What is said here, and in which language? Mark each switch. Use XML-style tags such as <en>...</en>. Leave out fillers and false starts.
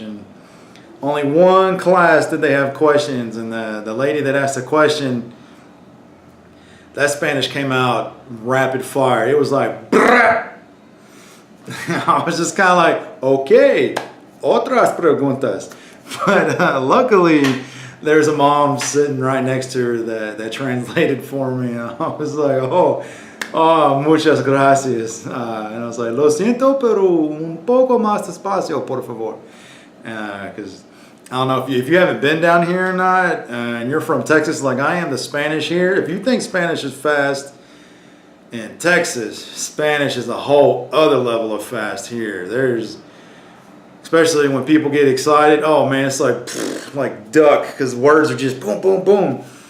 <en>And only one class did they have questions, and the lady that asked the question, that Spanish came out rapid fire. It was like, brrr! I was just kind of like, okay,</en> <es>otras preguntas.</es> <en>But luckily, there's a mom sitting right next to her that translated for me. And I was like, oh,</en> <es>muchas gracias.</es> <en>And I was like,</en> <es>lo siento, pero un poco más despacio, por favor.</es> <en>Because I don't know if you haven't been down here or not, and you're from Texas like I am, the Spanish here, if you think Spanish is fast in Texas, Spanish is a whole other level of fast here. Especially when people get excited, oh man, it's like duck, because words are just boom, boom, boom.</en>